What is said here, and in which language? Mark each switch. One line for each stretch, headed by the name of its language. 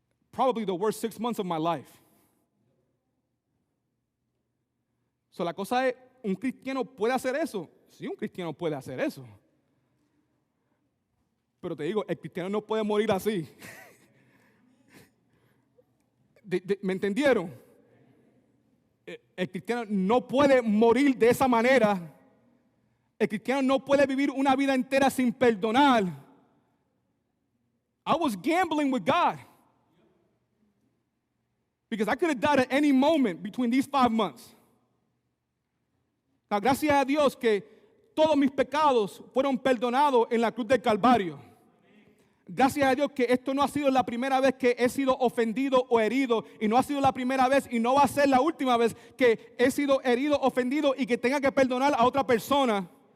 English: Probably the worst 6 months of my life.
Spanish: So la cosa es, ¿un cristiano puede hacer eso? Sí, un cristiano puede hacer eso. Pero te digo, el cristiano no puede morir así. ¿Me entendieron? El cristiano no puede morir de esa manera. El cristiano no puede vivir una vida entera sin perdonar.
English: I was gambling with God. Because I could have died at any moment between these 5 months.
Spanish: Gracias a Dios que todos mis pecados fueron perdonados en la cruz del Calvario. Gracias a Dios que esto no ha sido la primera vez que he sido ofendido o herido, y no ha sido la primera vez y no va a ser la última vez que he sido herido, ofendido y que tenga que perdonar a otra persona.